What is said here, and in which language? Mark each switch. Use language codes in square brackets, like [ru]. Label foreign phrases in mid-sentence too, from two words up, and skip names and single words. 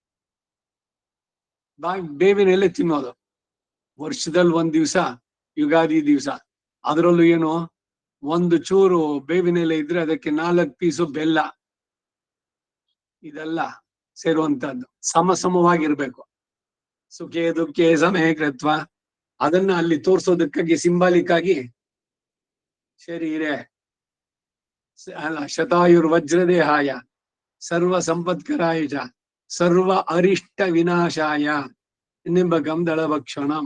[kn] ಬೇವಿನ ಎಲೆ ತಿನ್ನೋದು ವರ್ಷದಲ್ಲಿ 1 ದಿವಸ, ಯುಗಾದಿ ದಿವಸ. ಅದರಲ್ಲೂ ಏನು, 1 ಚೂರು ಬೇವಿನ ಎಲೆ ಇದ್ರೆ ಅದಕ್ಕೆ 4 ಪೀಸು ಬೆಲ್ಲ, ಇದೆಲ್ಲ ಸೇರುವಂತಹದ್ದು ಸಮವಾಗಿರ್ಬೇಕು. [sa] ಸುಖೇ ದುಃಖೇ ಸಮೇ ಕೃತ್ವ. [kn] ಅದನ್ನ ಅಲ್ಲಿ ತೋರ್ಸೋದಕ್ಕಾಗಿ ಸಿಂಬಾಲಿಕ್ ಆಗಿ ಶರೀರೆ ಅಲ್ಲ, [sa] ಶತಾಯುರ್ ವಜ್ರದೇಹಾಯ ಸರ್ವ ಸಂಪತ್ಕರಾಯ ಚ ಸರ್ವ ಅರಿಷ್ಟ ವಿನಾಶಾಯ ನಿಂಬಕಂ ದಳಭಕ್ಷಣಂ.